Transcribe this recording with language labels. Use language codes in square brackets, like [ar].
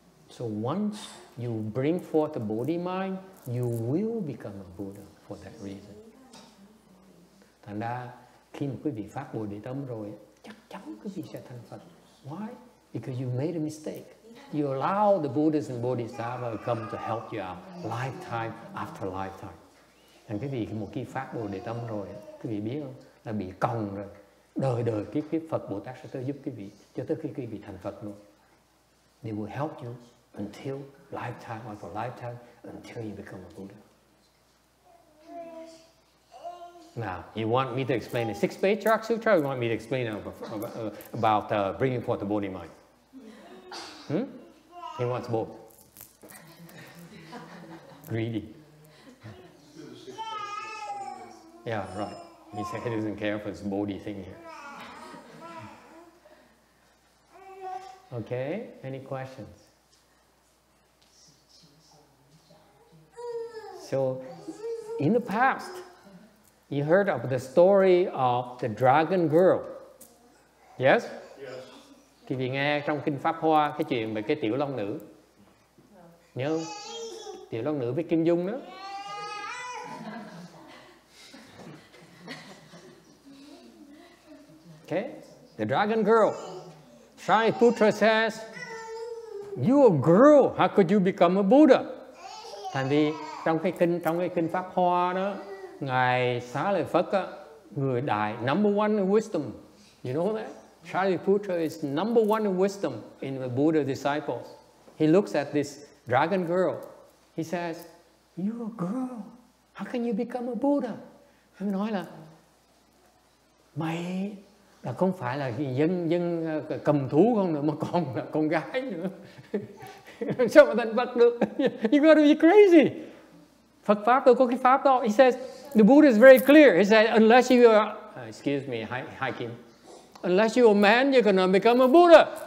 [en] So once you bring forth the body mind, you will become a Buddha for that reason. [vi] Thành ra khi mà quý vị phát Bồ Đề Tâm rồi, chắc chắn quý vị sẽ thành Phật. [en] Why? Because you made a mistake. You allow the Buddhas and Bodhisattvas to come to help you out, lifetime after lifetime. [vi] Thành quý vị một khi phát Bồ Đề Tâm rồi, quý vị biết không? Là bị còng rồi. Đời đời kiếp Phật Bồ Tát sẽ tới giúp quý vị cho tới khi quý vị thành Phật luôn. [en] They will help you until lifetime after lifetime, until you become a Buddha. Now, you want me to explain the 6th Patriarch Sutra, or you want me to explain about bringing forth the body mind? He wants both. Greedy. Yeah, right. He said he doesn't care for this body thing here. Okay, any questions? So, in the past, you heard of the story of the dragon girl. Yes? Yes. [vi] Quý vị nghe trong Kinh Pháp Hoa cái chuyện về cái tiểu long nữ. Nhớ không? Tiểu long nữ với Kim Dung đó. [en] Okay? The dragon girl. Shariputra says, "You're a girl, how could you become a Buddha?" [vi] Thành vì trong cái kinh Pháp Hoa đó, Ngài Xá Lợi Phất á, người đại [en] number one in wisdom. You know that? Shariputra is number one in wisdom in the Buddha disciples. He looks at this dragon girl. He says, "You're a girl, how can you become a Buddha?" [vi] Hắn nói là mày là không phải là dân cầm thú không nữa, mà còn là con gái nữa. Sao mà thành Phật được? [en] You gotta be crazy. [vi] Phật Pháp đâu có cái Pháp đó. [en] He says, the Buddha is very clear. He said, unless you are, excuse me, Hai Kim, unless you are a man, you're gonna become a Buddha.